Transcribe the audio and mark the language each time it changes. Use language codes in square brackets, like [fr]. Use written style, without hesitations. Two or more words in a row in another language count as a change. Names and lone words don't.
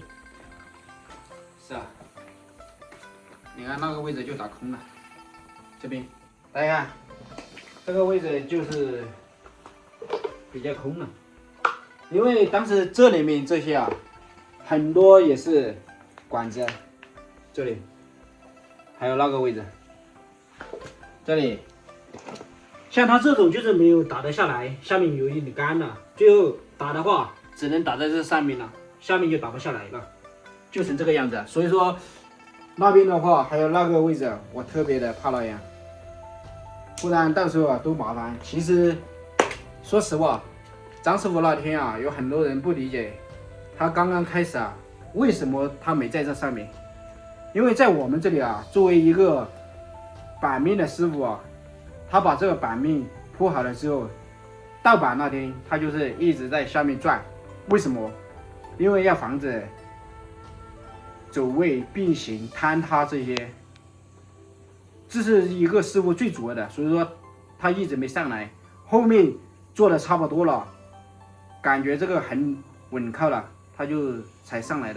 [zh] 是啊，你看那個位置就打空了，這邊大家看，這個位置就是比較空了，因為當時這裡面這些啊，很多也是管子，這裡還有那個位置。這裡，像它這種就是沒有打得下來，下面有一點乾了，最後打的話只能打在這上面了，下面就打不下來了，就成這個樣子。所以說那邊的話還有那個位置，我特別的怕那樣，不然到時候啊都麻煩。其實說實話，張師傅那天啊，有很多人不理解，他剛剛開始啊，為什麼他沒在這上面？因為在我們這裡啊，作為一個板面的師傅啊，他把這個板面鋪好了之後，到板那天他就是一直在下面轉。為什麼？因為要防止走位、變形、坍塌這些，這是一個師傅最主要的。所以說他一直没上來，後面做的差不多了，感觉这個很穩靠了，他就才上來的。